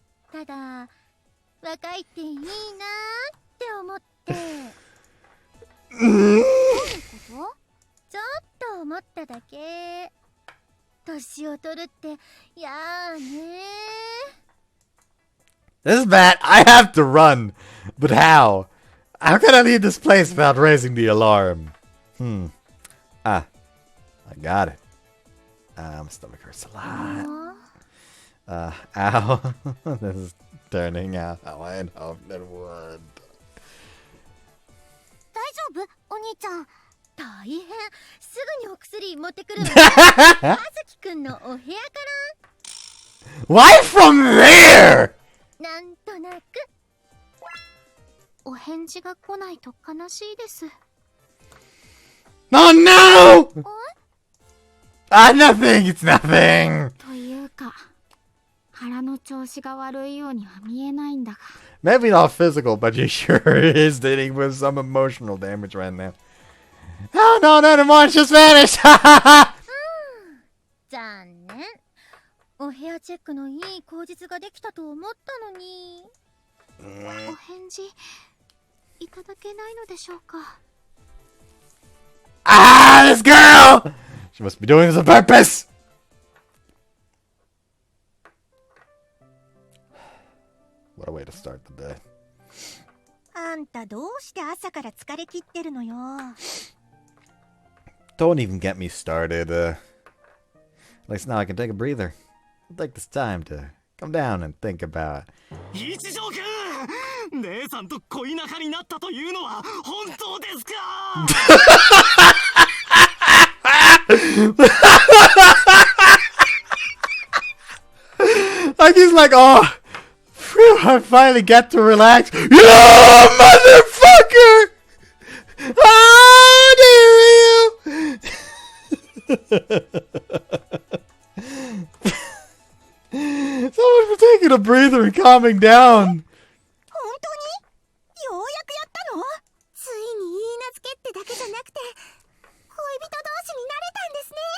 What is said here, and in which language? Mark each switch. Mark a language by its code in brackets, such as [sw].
[ja] ただ、若いっていいなーって思って。どういうことちょっと思っただけ。年を取るってやーねー。 [en] This is bad. I have to run. But how? How can I leave this place without raising the alarm? Ah. I got it. My stomach hurts a lot. Ow. This is turning out how I hoped it would. [ja] 大丈夫お兄ちゃん。大変。すぐにお薬持ってくるわ。あずきくんのお部屋から。 [en] Why from there? [ja] なんとなく。お返事が来ないと悲しいです。 [en] Oh no! Nothing! It's nothing! [ja] というか、腹の調子が悪いようには見えないんだが。 [en] Maybe not physical, but you sure is dealing with some emotional damage right now. Oh no, never mind, just vanished! [ja] 残念。お部屋チェックのいい口実ができたと思ったのに。お返事いただけないのでしょうか。 [en] This girl! She must be doing this on purpose! What a way to start the day. [ja] あんたどうして朝から疲れ切ってるのよ。 [en] Don't even get me started. At least now I can take a breather. I'll take this time to come down and think about. [ja] 一条くん、姉さんと恋仲になったというのは本当ですか？ [en] Like he's like, oh, phew, I finally get to relax. You motherfucker! How dare you! So much for taking a breather and calming down. [ja] 本当に？ようやくやったの？ついに言い名付けってだけじゃなくて、恋人同士になれたんですね。